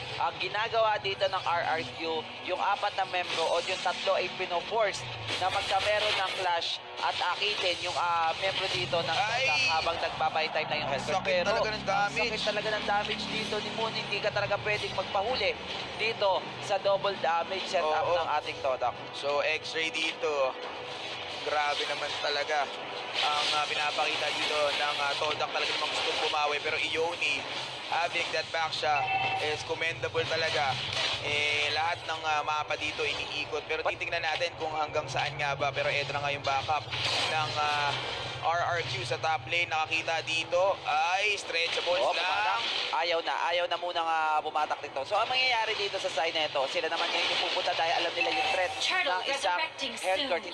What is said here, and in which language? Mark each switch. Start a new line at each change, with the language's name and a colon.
Filipino: Ang ginagawa dito ng RRQ, yung 4 na membro o yung 3 ay pinoforce na magkameron ng clash at akitin yung membro dito ng Todak habang nagbabay time na yung Hellcurt. Sakit talaga ng damage. Sakit talaga ng damage dito ni Moon. Hindi ka talaga pwedeng magpahuli dito sa double damage setup ng ating Todak. So, X-ray dito. Grabe naman talaga ang pinapakita dito ng Todak. Talaga namang gustong bumawi.
English: Pero Ioni, having that back shot is commendable talaga.
Filipino: Lahat ng mapa dito iniikot. Pero titingnan natin kung hanggang saan nga ba. Pero eto na nga yung backup ng RRQ sa top lane. Nakakita dito ay stretchables lang. Ayaw na munang bumatak dito. So, ang mangyayari dito sa side na ito, sila naman yung pupunta dahil alam nila yung threat ng isang Hellcurt.